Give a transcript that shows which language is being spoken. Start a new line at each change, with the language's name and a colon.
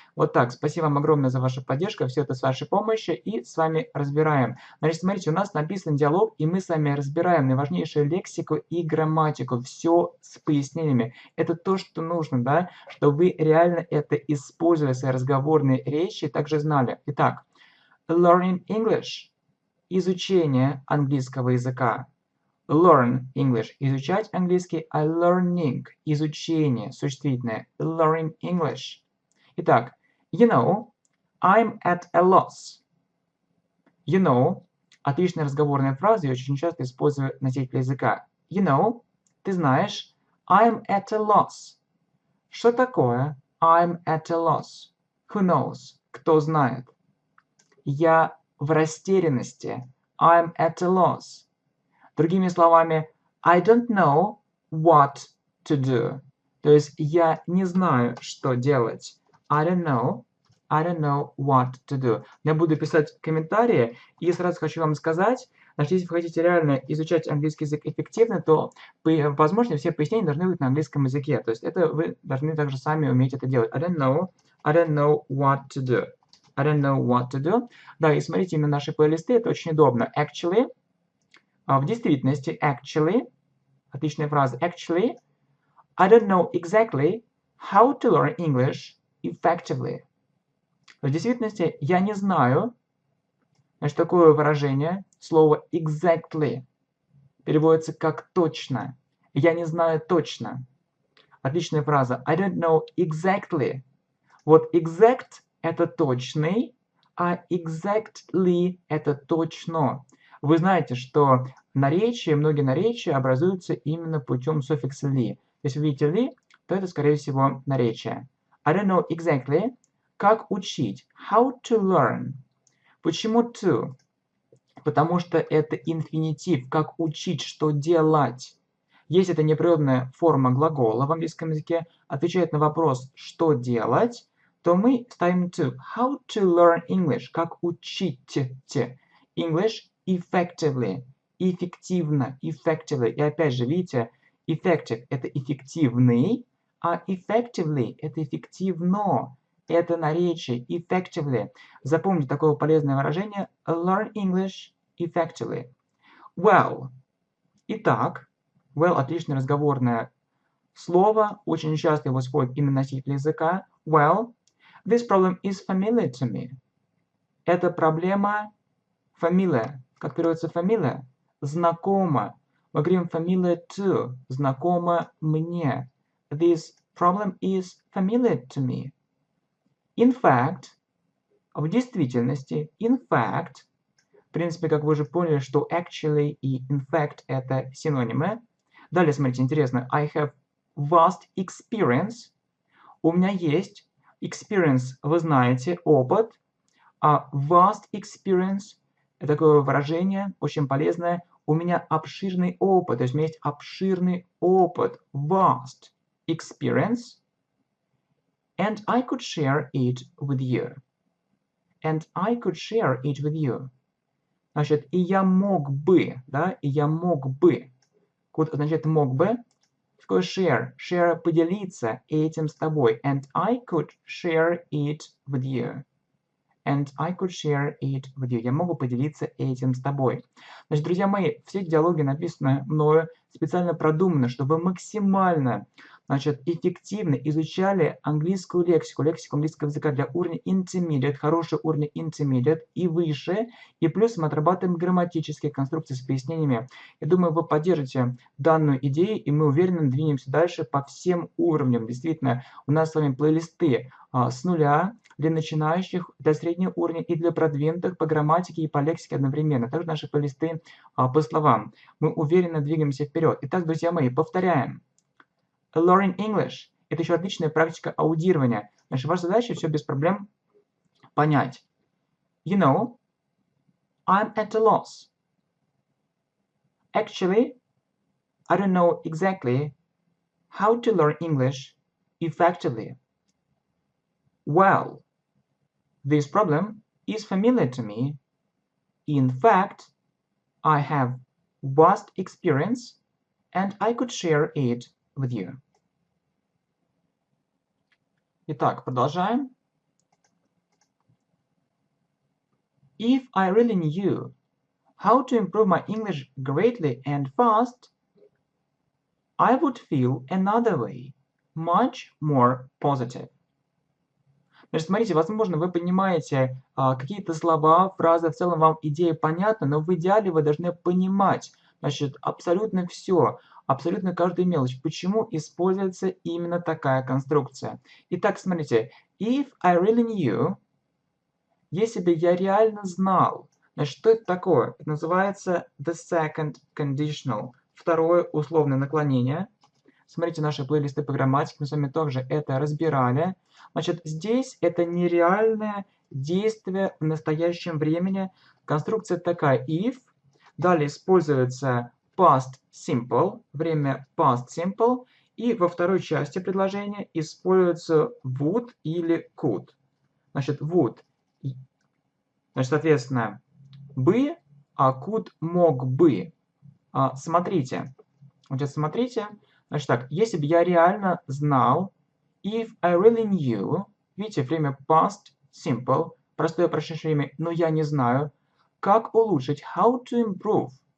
Russian: Вот так, спасибо вам огромное за вашу поддержку, все это с вашей помощью, и с вами разбираем. Значит, смотрите, у нас написан диалог, и мы с вами разбираем наиважнейшую лексику и грамматику, все с пояснениями. Это то, что нужно, да, чтобы вы реально это использовали в своей разговорной речи, также знали.
English: Итак, learning English.
Russian: Изучение английского языка.
English: Learn English
Russian: – изучать английский, а learning – изучение, существительное.
English: Learning English. Итак, you know, I'm at a loss. You know
Russian: – отличная разговорная фраза, я очень часто использую носитель языка.
English: You know –
Russian: ты знаешь,
English: I'm at a loss.
Russian: Что такое
English: I'm at a loss? Who knows?
Russian: Кто знает? Я в растерянности.
English: I'm at a loss.
Russian: Другими словами,
English: I don't know what to do.
Russian: То есть я не знаю, что делать.
English: I don't know what to do.
Russian: Я буду писать комментарии, и сразу хочу вам сказать, значит, если вы хотите реально изучать английский язык эффективно, то, возможно, все пояснения должны быть на английском языке. То есть это вы должны также сами уметь это делать.
English: I don't know what to do. I don't know what to do.
Russian: Да, и смотрите, именно наши плейлисты, это очень удобно.
English: Actually,
Russian: в действительности,
English: actually,
Russian: отличная фраза,
English: actually, I don't know exactly how to learn English effectively.
Russian: В действительности, я не знаю, значит, такое выражение, слово exactly, переводится как точно. Я не знаю точно. Отличная фраза,
English: I don't know exactly.
Russian: Вот exact – это точный, а exactly – это точно. Вы знаете, что наречия, многие наречия образуются именно путем суффикса ли. Если вы видите ли, то это, скорее всего, наречие.
English: I don't know exactly.
Russian: Как учить?
English: How to learn.
Russian: Почему
English: to?
Russian: Потому что это инфинитив. Как учить, что делать. Если это непрерывная форма глагола в английском языке, отвечает на вопрос «что делать?», то мы ставим to.
English: How to learn English.
Russian: Как учить
English: English effectively.
Russian: Эффективно. Effectively. И опять же, видите, effective – это эффективный, а effectively – это эффективно. Это наречие. Effectively. Запомните такое полезное выражение.
English: Learn English effectively. Well.
Russian: Итак, well – отличное разговорное слово. Очень часто его используют именно носители языка.
English: Well, this problem is familiar to me.
Russian: Эта проблема familiar. Как переводится familiar? Знакомо. Мы говорим familiar to. Знакомо мне.
English: This problem is familiar to me. In fact,
Russian: в действительности,
English: in fact,
Russian: в принципе, как вы уже поняли, что actually и in fact это синонимы. Далее, смотрите, интересно.
English: I have vast experience.
Russian: У меня есть experience, вы знаете, опыт. А vast experience – это такое выражение, очень полезное. У меня обширный опыт. То есть у меня есть обширный опыт.
English: Vast experience. And I could share it with you. And I could share it with you.
Russian: Значит, и я мог бы, да, и я мог бы. Could означает мог бы. Такое share.
English: Share –
Russian: поделиться этим с тобой.
English: And I could share it with you. and I could share it with you.
Russian: Я могу поделиться этим с тобой. Значит, друзья мои, все диалоги написаны мною, специально продуманы, чтобы вы максимально, значит, эффективно изучали английскую лексику, лексику английского языка для уровня intermediate, хороший уровень intermediate и выше, и плюс мы отрабатываем грамматические конструкции с пояснениями. Я думаю, вы поддержите данную идею, и мы уверенно двинемся дальше по всем уровням. Действительно, у нас с вами плейлисты с нуля для начинающих, для среднего уровня и для продвинутых по грамматике и по лексике одновременно. Также наши плейлисты по словам. Мы уверенно двигаемся вперед. Итак, друзья мои, повторяем.
English: Learning English
Russian: – это еще отличная практика аудирования. Значит, ваша задача все без проблем понять.
English: You know, I'm at a loss. Actually, I don't know exactly how to learn English effectively. Well, this problem is familiar to me. In fact, I have vast experience and I could share it with you.
Russian: Итак, продолжаем.
English: If I really knew how to improve my English greatly and fast, I would feel another way, much more positive.
Russian: Значит, смотрите, возможно, вы понимаете какие-то слова, фразы, в целом вам идея понятна, но в идеале вы должны понимать, значит, абсолютно все, абсолютно каждую мелочь. Почему используется именно такая конструкция? Итак, смотрите,
English: if I really knew,
Russian: если бы я реально знал, значит, что это такое? Это называется
English: the second conditional,
Russian: второе условное наклонение. Смотрите наши плейлисты по грамматике, мы с вами также это разбирали. Значит, здесь это нереальное действие в настоящем времени. Конструкция такая if. Далее используется
English: past simple,
Russian: время past simple. И во второй части предложения используется would или could. Значит, would, значит, соответственно, бы, а could мог бы. Смотрите. Значит, смотрите. Значит так, если бы я реально знал,
English: if I really knew,
Russian: видите, время
English: past simple,
Russian: простое прошедшее время, но я не знаю, как улучшить,
English: how to improve.